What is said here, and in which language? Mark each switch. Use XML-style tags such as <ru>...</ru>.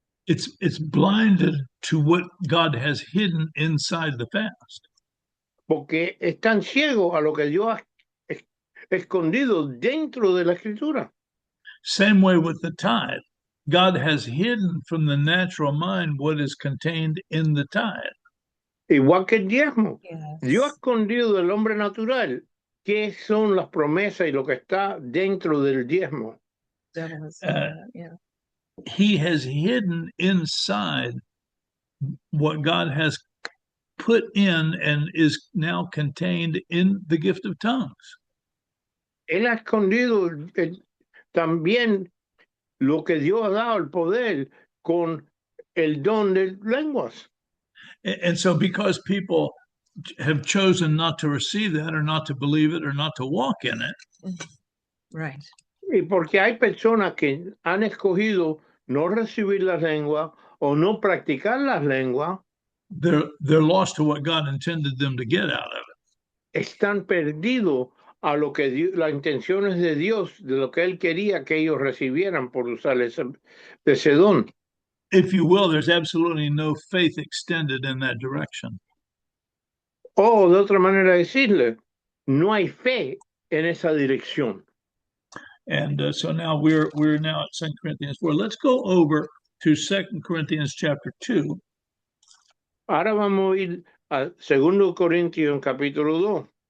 <en>It's blinded to what God has hidden inside the fast.</en> <es>Porque están ciegos a lo que Dios ha escondido dentro de la escritura.</es> <en>Same way with the tithe. God has hidden from the natural mind what is contained in the tithe.</en> <es>Igual que el diezmo.</es> <en>Yes.</en> <es>Dios ha escondido del hombre natural qué son las promesas y lo que está dentro del diezmo.</es> <en>Yeah. He has hidden inside what God has put in and is now contained in the gift of tongues.</en> <es>Él ha escondido también lo que Dios ha dado, el poder, con el don de lenguas.</es> <en>And so because people have chosen not to receive that or not to believe it or not to walk in it. Right.</en> <es>Y porque hay personas que han escogido no recibir las lenguas o no practicar las lenguas,</es> <en>they're lost to what God intended them to get out of it.</en> <es>Están perdidos a lo que las intenciones de Dios, de lo que Él quería que ellos recibieran por usar ese don.</es> <en>If you will, there's absolutely no faith extended in that direction.</en> <es>O de otra manera decirle, no hay fe en esa dirección.</es> <en>And so now we're now at 2 Corinthians 4. Let's go over to 2 Corinthians chapter 2.</en> <es>Ahora vamos a ir a 2 Corintios capítulo 2.</es>